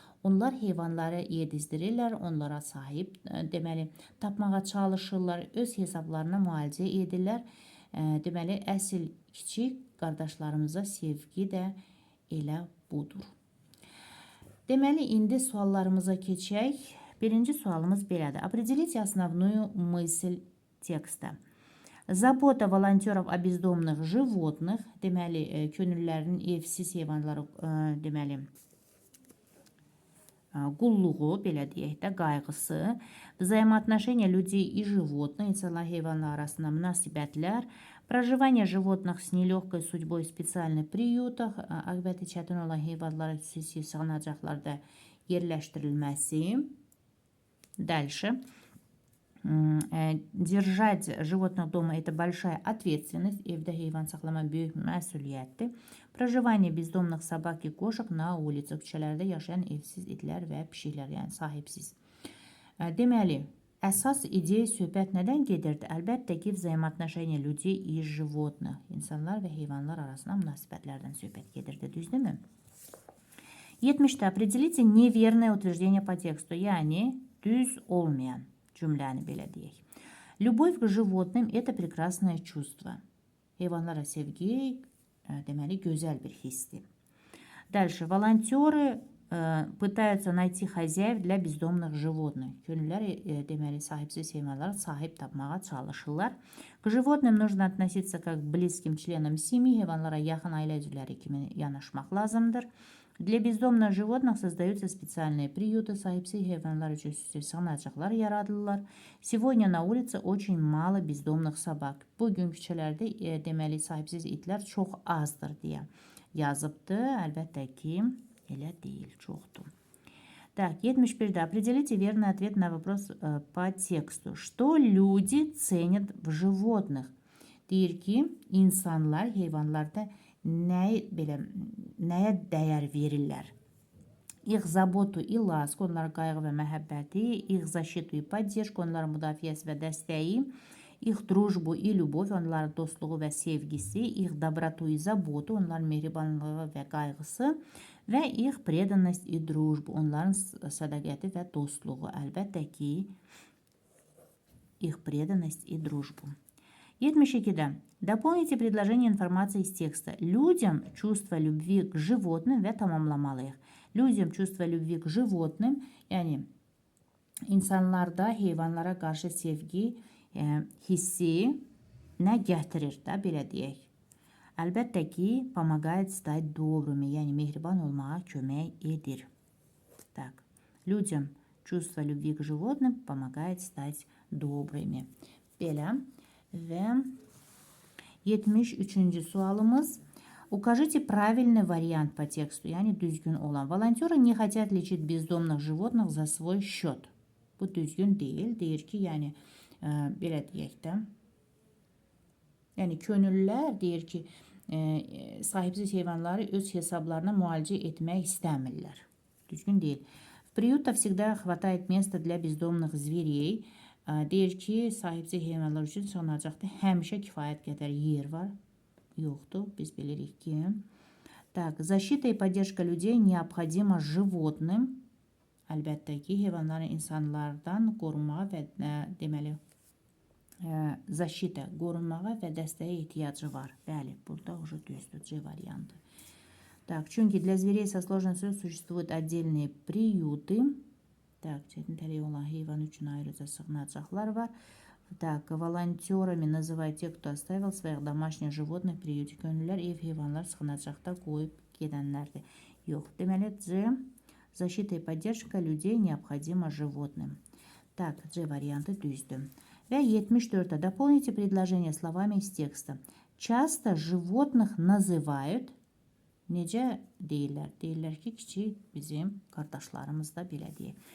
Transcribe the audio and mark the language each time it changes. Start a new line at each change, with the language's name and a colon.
Azerbaijani: Onlar heyvanları yedizdirirlər, onlara sahib deməli tapmağa çalışırlar, öz hesablarına müalicə edirlər. Deməli əsl kiçik qardaşlarımıza sevgi də elə budur. Deməli indi suallarımıza keçək. Birinci sualımız belədir.
Russian: Определите основную мысль текста. Забота волонтеров о бездомных животных,
Azerbaijani: deməli könüllülərin evsiz heyvanları deməli qulluğu, belə deyək də, qayğısı,
Russian: взаимоотношения людей и животных,
Azerbaijani: insanlar heyvanlar arasında münasibətlər,
Russian: проживание животных с нелегкой судьбой в специальных приютах,
Azerbaijani: aqibeti çətin olan heyvanlara xüsusi sığınacaqlarda yerləşdirilməsi.
Russian: Дальше. Держать животных дома – это большая ответственность.
Azerbaijani: Evdə heyvan saxlamaq böyük məsuliyyətdir.
Russian: Проживание бездомных собак и кошек на улице.
Azerbaijani: Küçələrdə yaşayan evsiz itlər və pişiklər, yəni sahibsiz. Deməli, əsas ideya söhbət nədən gedirdi? Əlbəttə ki,
Russian: взаимоотношения людей и животных.
Azerbaijani: İnsanlar və heyvanlar arasında münasibətlərdən söhbət gedirdi, düzdürmü?
Russian: 70-də определите неверное утверждение по тексту.
Azerbaijani: Yəni, düz olmayan cümləni belə deyək.
Russian: Любовь к животным – это прекрасное чувство.
Azerbaijani: Heyvanlara sevgi, deməli, gözəl bir hissdir. Дальше.
Russian: Волонтеры пытаются найти хозяев для бездомных животных.
Azerbaijani: Könüllülər, deməli, sahibsiz heyvanlara sahib tapmağa çalışırlar.
Russian: К животным нужно относиться как к близким членам семьи.
Azerbaijani: Heyvanlara yaxın ailə üzvləri kimi yanaşmaq lazımdır.
Russian: Для бездомных животных создаются специальные приюты,
Azerbaijani: sahipsiz hayvanlar için sığınacaqlar yaradılırlar.
Russian: Сегодня на улице очень мало бездомных собак.
Azerbaijani: Bugün küçələrdə deməli sahipsiz itlər çox azdır deyə yazıbdı. Əlbəttə ki, elə deyil, çoxdur.
Russian: Так, 71-də определите верный ответ на вопрос по тексту. Что люди ценят в животных?
Azerbaijani: Deyir ki, insanlar heyvanlarda nəyə dəyər verirlər?
Russian: İх zabotu и ласку,
Azerbaijani: onlara qayğı və məhəbbəti,
Russian: их защиту и поддержку,
Azerbaijani: onların müdafiəsi və dəstəyi,
Russian: их дружбу и любовь,
Azerbaijani: onların dostluğu və sevgisi,
Russian: их доброту и заботу,
Azerbaijani: onların mehribanlığı və qayğısı və
Russian: их преданность и дружбу,
Azerbaijani: onların sədaqəti və dostluğu. Əlbəttə ki,
Russian: их преданность и дружбу.
Azerbaijani: 72-də.
Russian: Дополните предложение информации из текста. Людям чувство любви к животным
Azerbaijani: və tamamlamalıyıq.
Russian: Людям чувство любви к животным,
Azerbaijani: yəni insanlarda heyvanlara qarşı sevgi hissi nə gətirir də, belə deyək. Əlbəttə ki,
Russian: помогает стать добрыми,
Azerbaijani: yəni mehriban olmağa kömək edir.
Russian: Так. Людям чувство любви к животным помогает стать добрыми.
Azerbaijani: Belə. Və 73-cü sualımız.
Russian: Укажите правильный вариант по тексту,
Azerbaijani: yəni düzgün olan.
Russian: Волонтеры не хотят лечить бездомных животных за свой счет.
Azerbaijani: Bu düzgün deyil. Deyir ki, yəni belə deyək də. Yəni könüllülər deyir ki, sahipsiz heyvanları öz hesablarına müalicə etmək istəmirlər. Düzgün deyil.
Russian: В приютах всегда хватает места для бездомных зверей.
Azerbaijani: Deyir ki, sahipsiz heyvanlar üçün sığınacaqda həmişə kifayət qədər yer var. Yoxdur, biz bilirik ki.
Russian: Так, защита и поддержка людей необходима животным.
Azerbaijani: Əlbəttə ki, heyvanların insanlardan qorunmağa və deməli защита, qorunmağa və dəstəyə ehtiyacı var. Bəli, burada уже düzdür, C variantı.
Russian: Так, çünki для зверей со сложностью существуют отдельные приюты.
Azerbaijani: Так, çətin olan heyvan üçün ayrıca sığınacaqlar var.
Russian: Так, волонтерами называют тех, кто оставил своих домашних животных в приюте.
Azerbaijani: Könüllülər ev heyvanlar sığınacaqda qoyub gedənlərdir. Yox, deməli C.
Russian: Защита и поддержка людей необходима животным.
Azerbaijani: Так, C variantı düzdür.
Russian: Və 74-də дополните предложение словами из текста. Часто животных называют.
Azerbaijani: Necə deyirlər? Deyirlər ki, kiçik bizim qardaşlarımız da belə deyir.